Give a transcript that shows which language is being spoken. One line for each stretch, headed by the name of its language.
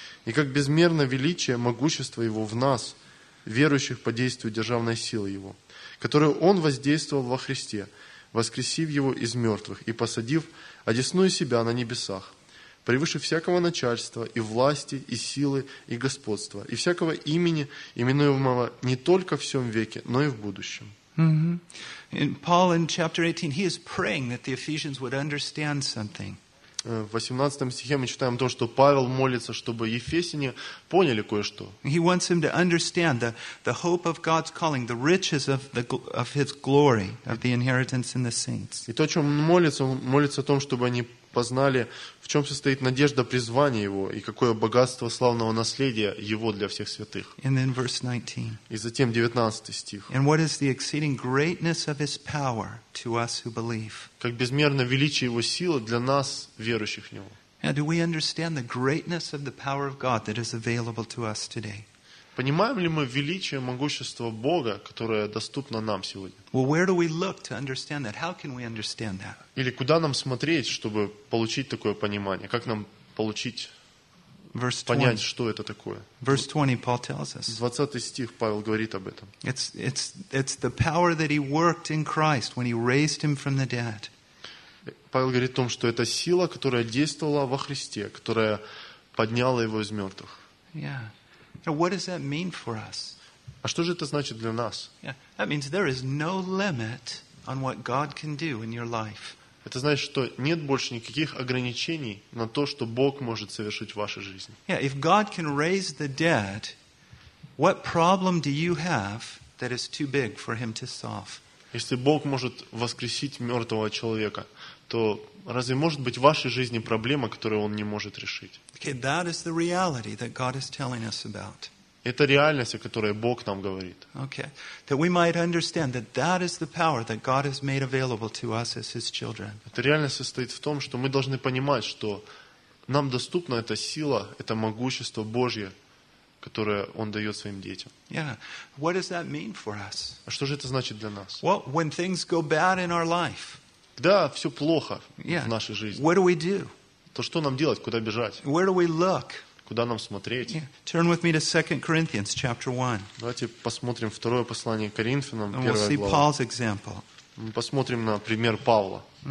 Russian: и как безмерно величие могущества Его в нас, верующих по действию державной силы Его, которую Он воздействовал во Христе, воскресив Его из мертвых и посадив одесную Себя на небесах, превыше всякого начальства и власти, и силы, и господства, и всякого имени, именуемого не только в сём веке, но и в будущем». Mm-hmm.
English: In Paul, in chapter 18, he is praying that the Ephesians would understand something.
Russian: В 18 стихе мы читаем то, что Павел молится, чтобы ефесяне поняли кое-что.
English: He wants them to understand the hope of God's calling, the riches of his glory, of the inheritance in the saints.
Russian: И то, о чем он молится о том, чтобы они познали, в чем состоит надежда призвания его и какое богатство славного наследия его для всех святых.
English: And then verse 19.
Russian: И затем 19 стих.
English: And what is the exceeding greatness of his power to us who believe?
Russian: Как безмерно величие его силы для нас, верующих в него.
English: And do we understand the greatness of the power of God that is available to us today?
Russian: Понимаем ли мы величие, могущество Бога, которое доступно нам сегодня? Или куда нам смотреть, чтобы получить такое понимание? Как нам получить, понять, что это такое?
English: Verse 20, Paul tells us.
Russian: 20 стих Павел говорит об этом.
English: It's the power that he worked in Christ when he raised him from the dead.
Russian: Павел говорит о том, что это сила, которая действовала во Христе, которая подняла его из мертвых.
English: Yeah. What does that mean for us?
Russian: А что же это значит для нас? Yeah.
English: That means there is no limit on what God can do in your life.
Russian: Это значит, что нет больше никаких ограничений на то, что Бог может совершить в вашей жизни. Yeah.
English: If God can raise the dead, what problem do you have that is too big for Him to solve?
Russian: Если Бог может воскресить мертвого человека, то разве может быть в вашей жизни проблема, которую Он не может решить?
English: Okay, that is the reality that God is telling us about.
Russian: Это реальность, о которой Бог нам говорит.
English: Okay, that we might understand that that is the power that God has made available to us as His children.
Russian: Эта реальность состоит в том, что мы должны понимать, что нам доступна эта сила, это могущество Божье, которое Он дает своим детям.
English: Yeah. What does that mean for us?
Russian: А что же это значит для нас?
English: Well, when things go bad in our life.
Russian: Когда все плохо в нашей жизни,
English: what do we do?
Russian: То что нам делать, куда бежать?
English: Where do we look?
Russian: Куда нам смотреть?
English: Yeah. Turn with me to 2 Corinthians chapter 1.
Russian: Давайте посмотрим второе послание Коринфянам, первая глава.
English: And we'll see Paul's example.
Russian: Мы посмотрим на пример Павла.